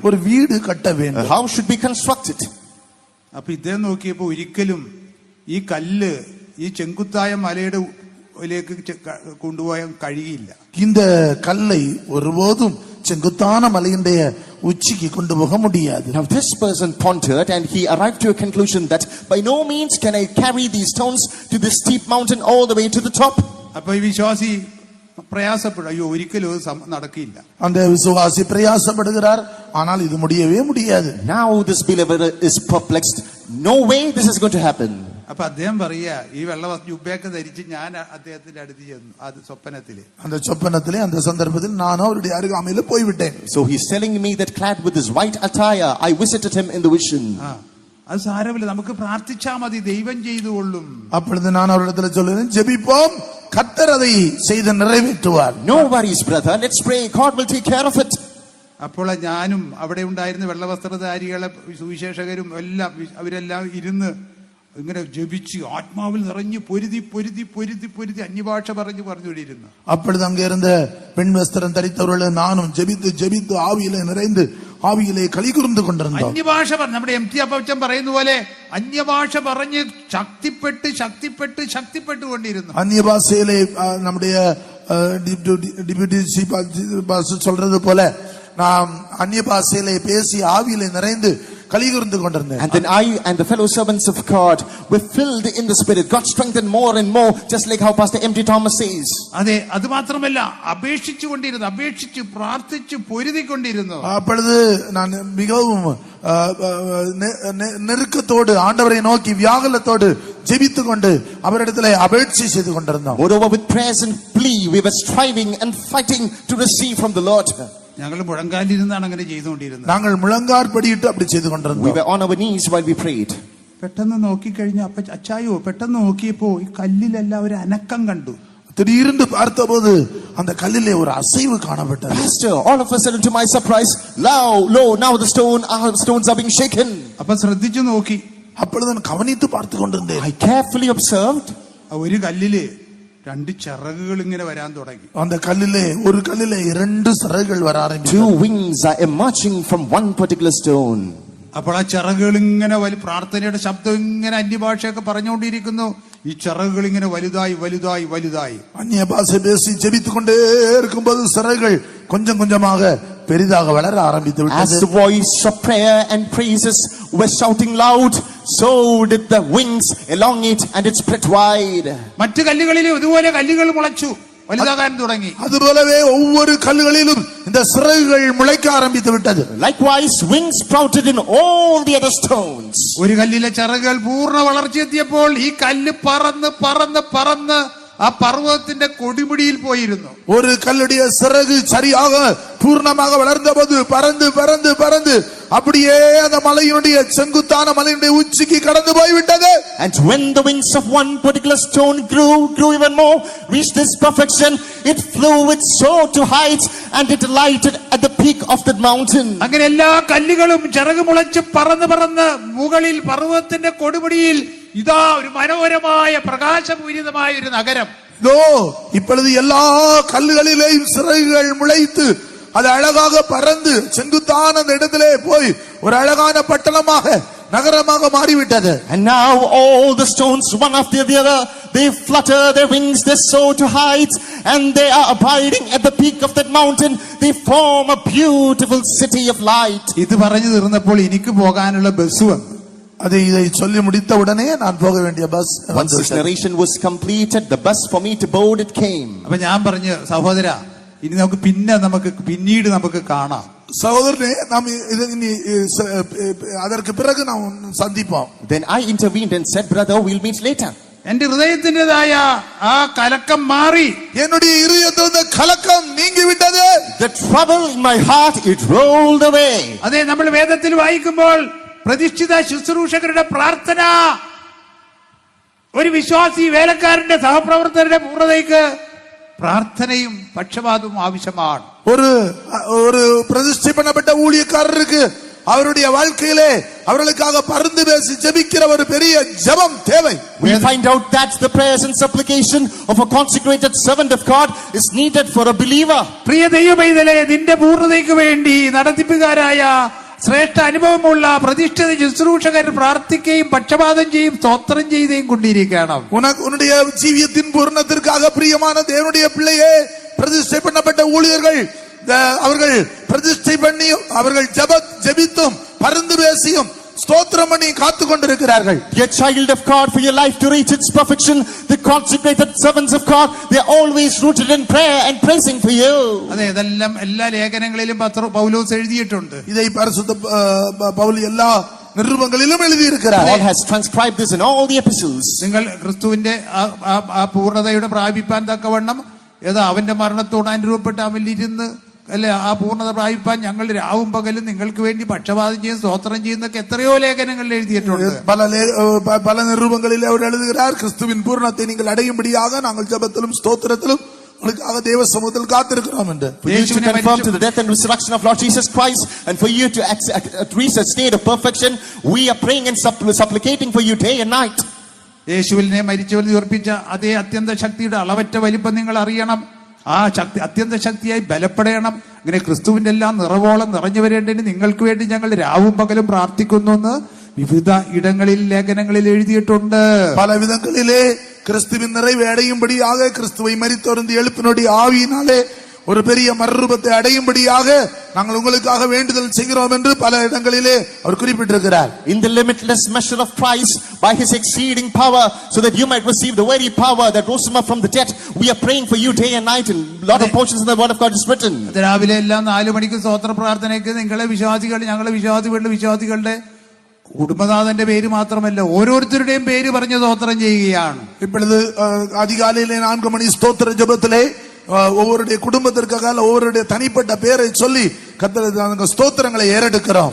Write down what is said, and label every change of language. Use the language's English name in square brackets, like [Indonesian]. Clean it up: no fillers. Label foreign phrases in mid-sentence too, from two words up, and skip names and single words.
[Tamil] ஒரு வீடு கட்ட [English] A [Tamil] வேண்டும். [English] house should be constructed. [Malayalam] അപ്പൊ ഇദ്ദേഹം നോക്കിയപ്പോ ഒരിക്കലും ഈ കല്ല് ഈ ചെങ്കുത്തായ മലയുടെ ലേക്ക് കൊണ്ടുപോയാൻ കഴിയില്ല. [Tamil] இந்த கல்லை ஒருபோதும் செங்குத்தான மலையினுடைய உச்சிக்கு கொண்டு போக முடியாது. [English] Now this person pondered and he arrived to a conclusion that by no means can I carry these stones to this steep mountain all the way to the top. [Malayalam] അപ്പൊ ഈ വിശ്വാസി പ്രയാസപ്പെടും, അയ്യോ ഒരിക്കലും നടക്കില്ല. [Tamil] அந்த விசுவாசி பிரயாசப்படுகிறார், ஆனால் இது முடியவே முடியாது. [English] Now this believer is perplexed. No way this is going to happen. [Malayalam] അപ്പൊ അദ്ദേഹം പറയാ, ഈ വെള്ള ജുബ്ബയൊക്കെ ധരിച്ച് ഞാൻ അദ്ദേഹത്തിന്റെ അടുത്ത് ചെന്നു. അത് സ്വപ്നത്തില്, [Tamil] அந்த சொப்பனத்திலே அந்த சந்தர்ப்பத்தில் நானும் அவருடைய அருகாமையில போய்விட்டேன். [English] So he's telling me that clad with his white attire I visited him in the vision. [Malayalam] അത് സാരമില്ല, നമുക്ക് പ്രാർത്ഥിച്ചാ മതി, ദൈവം ചെയ്തുകൊള്ളും. [Tamil] அப்பொழுது நான் அவரிடத்தில் சொல்லுகிறேன், ஜெபிப்போம், கர்த்தர் அதை செய்து நிறைவேற்றுவார். [English] No worries brother, let's pray, God will take care of it. [Malayalam] അപ്പോൾ ഞാനും അവിടെ ഉണ്ടായിരുന്ന വെള്ളവസ്ത്രധാരികളെ സുവിശേഷകരും എല്ലാം അവരെല്ലാം ഇരുന്ന് ഇങ്ങനെ ജപിച്ച് ആത്മാവിൽ നിറഞ്ഞ് പൊരുതി പൊരുതി പൊരുതി പൊരുതി അന്യഭാഷ പറഞ്ഞുകൊണ്ടിരുന്നു. [Tamil] அப்பொழுது அங்கே இருந்த பெண் வஸ்திரம் தரித்தவர்கள் நானும் ஜெபித்து ஜெபித்து ஆவியிலே நிறைந்து [Malayalam] ആവിയിലെ കളികുർന്നു കൊണ്ടിരുന്നു. അന്യഭാഷ നമ്മുടെ എം ടി അപ്പച്ചൻ പറയുന്ന പോലെ അന്യഭാഷ പറഞ്ഞ് ശക്തിപ്പെട്ട് ശക്തിപ്പെട്ട് ശക്തിപ്പെട്ടുകൊണ്ടിരുന്നു. അന്യഭാഷയിലെ നമ്മുടെ [Tamil] டிப்யூட்டி சொல்றது போல நாம் அந்நிய பாஷையிலே பேசி ஆவியிலே நிறைந்து களிகூர்ந்து கொண்டிருந்தேன். [English] And then I and the fellow servants of God were filled in the Spirit. God strengthened more and more, just like how Pastor M.T. Thomas says. [Malayalam] അതെ, അത് മാത്രമല്ല അപേക്ഷിച്ചുകൊണ്ടിരുന്നു, അപേക്ഷിച്ച് പ്രാർത്ഥിച്ച് പൊരുതിക്കൊണ്ടിരുന്നു. [Tamil] அப்பொழுது நான் மிகவும் நெருக்கத்தோடு ஆண்டவரை நோக்கி வியாகுலத்தோடு ஜெபித்து கொண்டு அவரிடத்திலே அபேட்சை செய்து கொண்டிருந்தோம். [English] Moreover, with prayers and plea, we were striving and fighting to receive from the Lord. [Malayalam] ഞങ്ങൾ മുഴങ്കാലിരുന്നാണ് അങ്ങനെ ചെയ്തുകൊണ്ടിരുന്നത്. [Tamil] நாங்கள் முழங்காற்படியிட்டு அப்படி செய்து கொண்டிருந்தோம். [English] We were on our knees while we prayed. [Malayalam] പെട്ടെന്ന് നോക്കിക്കഴിഞ്ഞ അച്ചായോ പെട്ടെന്ന് നോക്കിയപ്പോ ഈ കല്ലിലെല്ലാം ഒരു അനക്കം കണ്ടു. [Tamil] திடீர்னு பார்த்தபோது அந்த கல்லிலே ஒரு அசைவு காணப்பட்டது. [English] Pastor, all of a sudden to my surprise, lo, now the stones are being shaken. [Malayalam] അപ്പൊ ശ്രദ്ധിച്ചു നോക്കി. [Tamil] அப்பொழுது நான் கவனித்து பார்த்து கொண்டிருந்தேன். [English] I carefully observed. [Malayalam] ഒരു കല്ലില് രണ്ട് ചിറകുകൾ ഇങ്ങനെ വരാൻ തുടങ്ങി. [Tamil] அந்த கல்லிலே ஒரு கல்லிலே இரண்டு சிறகுகள் வர ஆரம்பிച്ചു. [English] Two wings are emerging from one particular stone. [Malayalam] അപ്പോൾ ആ ചിറകുകൾ ഇങ്ങനെ പ്രാർത്ഥനയുടെ ശബ്ദം ഇങ്ങനെ അന്യഭാഷയൊക്കെ പറഞ്ഞുകൊണ്ടിരിക്കുന്നു. ഈ ചിറകുകൾ ഇങ്ങനെ വലുതായി വലുതായി വലുതായി [Tamil] அந்நிய பாஷை பேசி ஜெபித்துக் கொண்டே இருக்கும்போது சிறகுகள் கொஞ்சம் கொஞ்சமாக பெரிதாக வளர ஆரம்பித்து விட்டது. [English] As the voice of prayer and praises were shouting loud, so did the wings along it, and it spread wide. [Malayalam] മറ്റു കല്ലുകളിലും ഇതുപോലെ കല്ലുകൾ മുളച്ചു വലുതാകാൻ തുടങ്ങി. [Tamil] അതുപോലவே ஒவ்வொரு கல்லுகளிலும் இந்த சிறகுகள் முளைக்க ஆரம்பித்து விட்டது. [English] Likewise, wings sprouted in all the other stones. [Malayalam] ഒരു കല്ലിലെ ചിറകുകൾ പൂർണ്ണ വളർച്ചയെത്തിയപ്പോൾ ഈ കല്ല് പറന്ന് പറന്ന് പറന്ന് ആ പർവ്വതത്തിന്റെ കൊടിമുടിയിൽ പോയിരുന്നു. [Tamil] ஒரு கல்லுடைய சிறகு சரியாக பூர்ணமாக வளர்ந்த போது பறந்து பறந்து பறந்து அப்படியே அந்த மலையினுடைய செங்குத்தான மலையினுடைய உச்சிக்கு கடந்து போய்விட்டது. [English] And when the wings of one particular stone grew even more, reached its perfection, it flew, it soared to heights, and it alighted at the peak of that mountain. [Malayalam] അങ്ങനെ എല്ലാ കല്ലുകളും ചിറക് മുളച്ച് പറന്ന് പറന്ന് മുകളിൽ പർവ്വതത്തിന്റെ കൊടുമുടിയിൽ ഇതാ ഒരു മനോഹരമായ പ്രകാശപൂരിതമായ ഒരു നഗരം. [Tamil] இப்பொழுது எல்லா கல்லுகளிலேயும் சிறகுகள் முளைத்து அது அழகாக பறந்து செங்குத்தான அந்த இடத்திலே போய் ஒரு அழகான பட்டணமாக நகரமாக மாறிவிட்டது. [English] And now all the stones, one after the other, they flutter their wings, they soar to heights, and they are abiding at the peak of that mountain. They form a beautiful city of light. [Malayalam] ഇത് പറഞ്ഞു തീർന്നപ്പോൾ എനിക്ക് പോകാനുള്ള ബസ് വന്നു. [Tamil] இதை சொல்லி முடித்த உடனே நான் போக வேண்டிய பஸ். [English] Once this narration was completed, the bus for me to board it came. [Malayalam] അപ്പൊ ഞാൻ പറഞ്ഞു, സഹോദരാ, ഇനി നമുക്ക് പിന്നീട് നമുക്ക് കാണാം. സഹോദരനെ, നാം [Tamil] அதற்கு பிறகு நாம் சந்திப்போம். [English] Then I intervened and said, brother, we'll meet later. [Malayalam] എന്റെ ഹൃദയത്തിൻ്റെതായ ആ കലക്കം മാറി. [Tamil] என்னுடைய இதயத்திலிருந்த கலக்கம் நீங்கிவிட்டது. [English] The trouble in my heart, it rolled away. [Malayalam] അതെ, നമ്മൾ വേദത്തിൽ വായിക്കുമ്പോൾ പ്രതിഷ്ഠിത ശുശ്രൂഷകരുടെ പ്രാർത്ഥന ഒരു വിശ്വാസി വേലക്കാരന്റെ സഹപ്രവർത്തകരുടെ പൂർണ്ണതയ്ക്ക് പ്രാർത്ഥനയും പക്ഷപാതവും ആവശ്യമാണ്. [Tamil] ஒரு பிரதிஷ்டை பண்ணப்பட்ட ஊழியக்காரருக்கு அவருடைய வாழ்க்கையிலே அவர்களுக்காக பரிந்து பேசி ஜெபிக்கிற ஒரு பெரிய ஜெபம் தேவை. [English] We find out that the prayers and supplication of a consecrated servant of God is needed for a believer. [Malayalam] പ്രിയ ദൈവമൈതലേ, നിന്റെ പൂർണ്ണതയ്ക്ക് വേണ്ടി നടത്തിപ്പുകാരായ ശ്രേഷ്ഠ അനുഭവമുള്ള പ്രതിഷ്ഠിത ശുശ്രൂഷകർ പ്രാർത്ഥിക്കുകയും പക്ഷപാതം ചെയ്യും സ്തോത്രം ചെയ്യുകയും കൊണ്ടിരിക്കണം. [Tamil] உன்னுடைய ஜீவியத்தின் பூர்ணத்திற்காக பிரியமான தேவனுடைய பிள்ளையே, பிரதிஷ்டை பண்ணப்பட்ட ஊழியர்கள் அவர்கள் பிரதிஷ்டை பண்ணி அவர்கள் ஜெபித்தும் பரிந்து பேசியும் ஸ்தோத்திரம் பண்ணி காத்து கொண்டிருக்கிறார்கள். [English] Dear child of God, for your life to reach its perfection, the consecrated servants of God, they are always rooted in prayer and praising for you. [Malayalam] അതെ, ഇതെല്ലാം എല്ലാ ലേഖനങ്ങളിലും പൗലോസ് എഴുതിയിട്ടുണ്ട്. [Tamil] இதை பரிசுத்த பவுல் எல்லா நிருபங்களிலும் எழுதி இருக்கிறார். [English] Paul has transcribed this in all the epistles. [Malayalam] നിങ്ങൾ ക്രിസ്തുവിന്റെ ആ പൂർണ്ണതയുടെ പ്രാപിപ്പാൻ തക്കവണ്ണം അവന്റെ മരണത്തോട് അനുരൂപപ്പെട്ട് അവനിലിരുന്ന് അല്ലെ ആ പൂർണ്ണത പ്രാപിപ്പാൻ ഞങ്ങൾ രാവും പകലും നിങ്ങൾക്ക് വേണ്ടി പക്ഷപാതം ചെയ്യും സ്തോത്രം ചെയ്യുന്നൊക്കെ എത്രയോ ലേഖനങ്ങളിൽ എഴുതിയിട്ടുണ്ട്. [Tamil] பல நிருபங்களில் அவர் எழுதுகிறார், கிறிஸ்துவின் பூர்ணத்தை நீங்கள் அடையும்படியாக நாங்கள் ஜெபத்திலும் ஸ்தோத்திரத்திலும் உங்களுக்காக தேவ சமூகத்தில் காத்திருக்கிறோம் என்று. [English] For you to confirm to the death and resurrection of Lord Jesus Christ, and for you to reach a state of perfection, we are praying and supplicating for you day and night. [Malayalam] യേശുവിനെ മരിച്ചവരിൽ ഉയർപ്പിച്ച അതേ അത്യന്ത ശക്തിയുടെ അളവറ്റ വലിപ്പം നിങ്ങൾ അറിയണം. ആ ശക്തി അത്യന്ത ശക്തിയായി ബലപ്പെടണം. ഇങ്ങനെ ക്രിസ്തുവിന്റെ എല്ലാം നിറവോളം നിറഞ്ഞു വരേണ്ടതിന് നിങ്ങൾക്ക് വേണ്ടി ഞങ്ങൾ രാവും പകലും പ്രാർത്ഥിക്കുന്നു എന്ന് വിവിധ ഇടങ്ങളിൽ ലേഖനങ്ങളിൽ എഴുതിയിട്ടുണ്ട്. പല വിധങ്ങളിലെ [Tamil] கிறிஸ்துவின் நிறைவை அடையும்படியாக, கிறிஸ்துவை மரித்தோர்ந்து எழுப்பினுடைய ஆவியினாலே ஒரு பெரிய மறுரூபத்தை அடையும்படியாக நாங்கள் உங்களுக்காக வேண்டுதல் செய்கிறோம் என்று பல இடங்களிலே அவர் குறிப்பிட்டிருக்கிறார். [English] In the limitless measure of Christ, by his exceeding power, so that you might receive the very power that rose him up from the dead, we are praying for you day and night. In a lot of portions in the word of God is written. [Malayalam] രാവിലെ എല്ലാം 4 മണിക്ക് സ്തോത്ര പ്രാർത്ഥനയ്ക്ക് നിങ്ങളെ വിശ്വാസികൾ, ഞങ്ങളെ വിശ്വാസികളുടെ കുടുംബനാഥന്റെ പേര് മാത്രമല്ല ഓരോരുത്തരുടെയും പേര് പറഞ്ഞ് സ്തോത്രം ചെയ്യുകയാണ്. [Tamil] இப்பொழுது அதிகாலையிலே 4 மணி ஸ்தோத்திர ஜெபத்திலே ஒவ்வொருடைய குடும்பத்திற்காக ஒவ்வொருடைய தனிப்பட்ட பேரை சொல்லி கர்த்தருடைய ஸ்தோத்திரங்களை ஏறெடுக்கிறோம்.